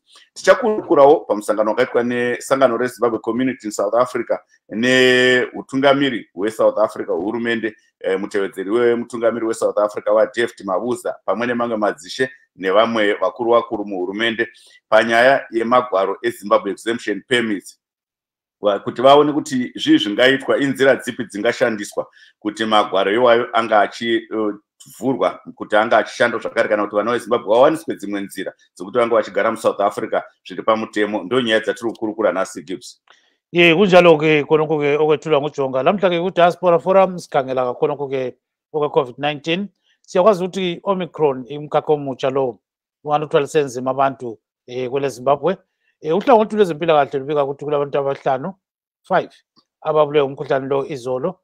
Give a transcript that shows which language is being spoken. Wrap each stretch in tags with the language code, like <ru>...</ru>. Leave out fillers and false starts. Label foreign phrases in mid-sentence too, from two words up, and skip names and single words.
<sn>Tichakurukurawo pamusangano wakaitwa nesangano reZimbabwe Community in South Africa neutungamiri weSouth Africa hurumende, mutevedzeri wemutungamiri weSouth Africa waDavid Mabuza pamwe nemamwe madzishe nevamwe vakuru muhurumende panyaya yemagwaro eZimbabwe exemption permits, kuti vaone kuti zvii zvingaitwa, inzira dzipi dzingashandiswa kuti magwaro iwayo anga achivhurwa kuti anga achishanda zvakare kana kuti vana veZimbabwe vawaniswe dzimwe nzira dzokuti vange vachigara muSouth Africa zviri pamutemo. Ndo nyaya dzatiri kukurukura nhasi Gibbs.</sn> <nd>Kunjalo-ke khonokho-ke okwethulwa nguJonga. Lamhla-ke ku-Diaspora Forum sikhangela kakhonokho-ke okwe-COVID-19. Siyakwazi ukuthi Omicron imkhakha omutsha lo unganuthwalise nzima abantu kwele Zimbabwe. Uhlangothi lwezempilakahle lubika ukuthi kulabantu 5 ababulewe umkhuhlane lo izolo.</nd>